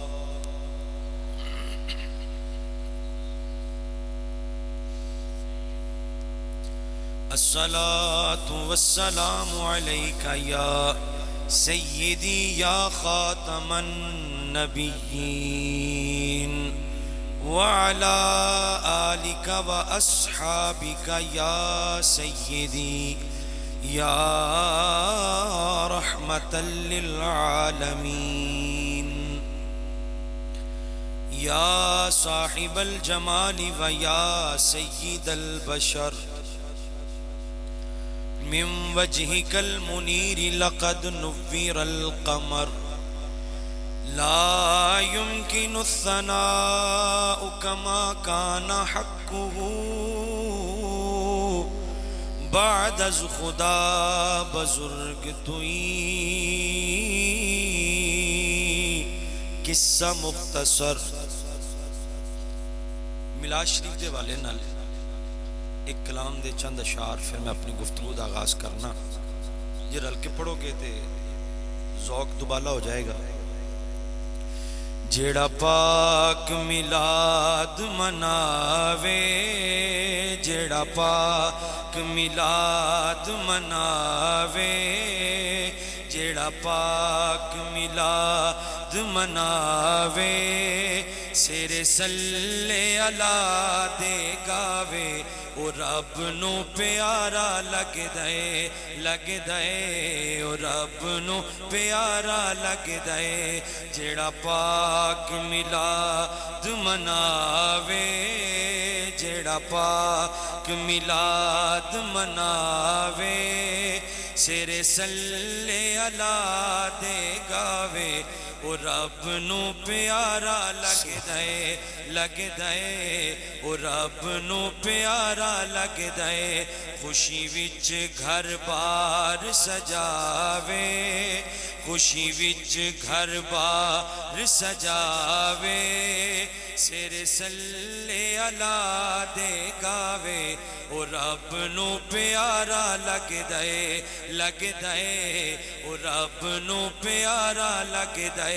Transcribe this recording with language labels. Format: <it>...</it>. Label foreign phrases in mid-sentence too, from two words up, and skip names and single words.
<ar>الصلاۃ والسلام علیک یا سیدی یا خاتم النبیین وعلی آلک و اصحابک یا سیدی یا رحمتا للعالمین یا صاحب الجمال و یا سید البشر من وجهك المنير لقد نور القمر لا يمكن الثناء كما كان حقه</ar> <fa>بعد از خدا بزرگ توئی۔</fa> <pa>قصہ مختصر میلاد شریف دے والے نال ایک کلام دے چند اشعار، پھر میں اپنی گفتگو دا آغاز کرنا۔ یہ رل کے پڑھو گے تے ذوق دوبالا ہو جائے گا۔ جیڑا پاک میلاد مناوے، جیڑا پاک میلاد مناوے، جیڑا پاک میلاد مناوے، سیرے صلی اللہ دے گاوے، او رب نو پیارا لگ دے، لگ دے، او رب نو پیارا لگ دے۔ جیڑا پاک میلاد مناوے، جیڑا پاک میلاد مناوے، سیرے صلی اللہ دے گاوے، او رب نو پیارا لگ دے، لگ دے، او رب نو پیارا لگ دے۔ خوشی وچ گھر بار سجاوے، خوشی وچ گھر بار سجاوے، سیرے صلی اللہ دے گاوے، او رب نو پیارا لگ دے، لگ دے، او رب نو پیارا لگ دے۔</pa>